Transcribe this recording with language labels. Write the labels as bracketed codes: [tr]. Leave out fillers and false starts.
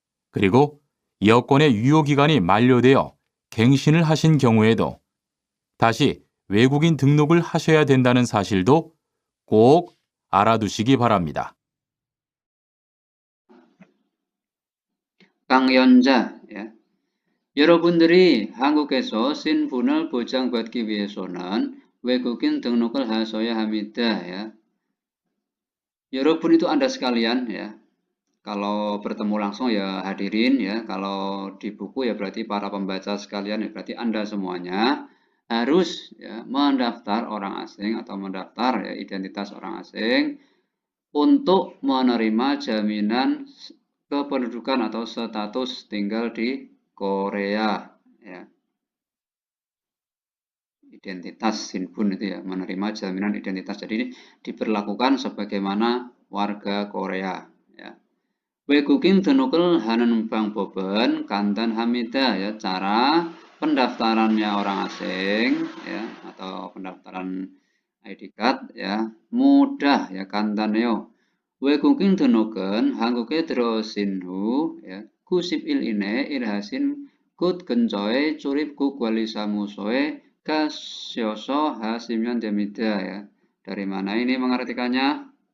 [ko] 그리고 여권의 유효기간이 만료되어 갱신을 하신 경우에도 다시 외국인 등록을 하셔야 된다는 사실도 꼭 알아두시기 바랍니다. 강연자 ya. 여러분들이 한국에서 신분을 보장받기 위해서는 외국인 등록을 하셔야 합니다 ya. [id] 여러분 itu Anda sekalian ya. Kalau bertemu langsung ya hadirin ya, kalau di buku ya berarti para pembaca sekalian ya, berarti Anda semuanya harus ya mendaftar orang asing atau mendaftar ya identitas orang asing untuk menerima jaminan kependudukan atau status tinggal di Korea ya. Identitas Sinbun itu ya, menerima jaminan identitas. Jadi diberlakukan sebagaimana warga Korea ya. [ko] 외국인 등록을 하는 방법은 간단합니다. [id] Ya, cara pendaftarannya orang asing ya atau pendaftaran ID card ya mudah ya 간단해요. [ko] 외국인 등록은 한국에 들어오신 후 ya, 90일 이내에 일하신 곳 근처의 출입국 관리사무소에 가셔서 하시면 됩니다. [id] Ya. Dari mana ini mengartikannya?